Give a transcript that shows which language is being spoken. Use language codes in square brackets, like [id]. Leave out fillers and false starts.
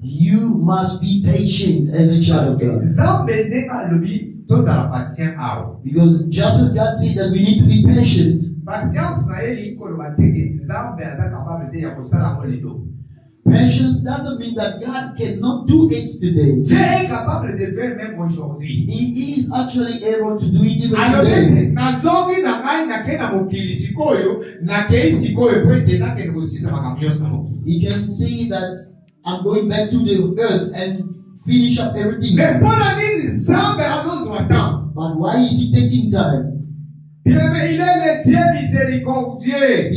[en] you must be patient as a child of God. [ln] Nzambe ndenga lobi tozala patient awo. [en] Because just as God said that we need to be patient, [ln] Patience na eli koloba teke Nzambe aza capable de ya kosala moledo. [en] patience doesn't mean that God cannot do it today. [fr] Dieu est capable de faire même aujourd'hui. [en] He is actually able to do it even [fr] Alors [en] today. [ln] nazongi na ngai nake na mokili sikoyo nakei sikoyo po ete nakende kosisa makambo nyonso na mokili. [en] He can say that I'm going back to the earth and finish up everything. [ln] Mais mpona nini Nzambe azozwa temps? [en] But why is he taking time? [fr] Bien-aimé, il est le Dieu miséricordieux.